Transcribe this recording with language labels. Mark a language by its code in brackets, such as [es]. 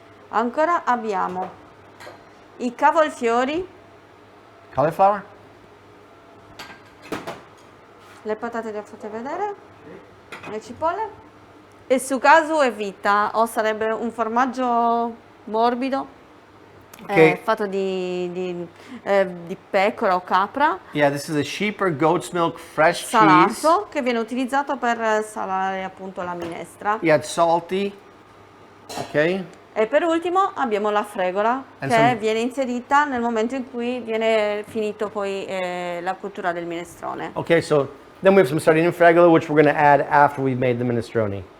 [it] ancora abbiamo i cavolfiori, [en] cauliflower. [it] le patate le ho fatte vedere, le cipolle e su casu e vita, o sarebbe un formaggio morbido Ok. fatto di pecora o capra, [en] Yeah, this is a sheep or goat's milk fresh cheese. [it] salato, che viene utilizzato per salare appunto la minestra. [en] Yeah, it's salty. Okay. [it] E per ultimo abbiamo la fregola [en] And [it] che [en] some- [it] viene inserita nel momento in cui viene finito poi la cottura del minestrone. [en] Okay, so then we have some sardine fregola, which we're going to add after we've made the minestrone.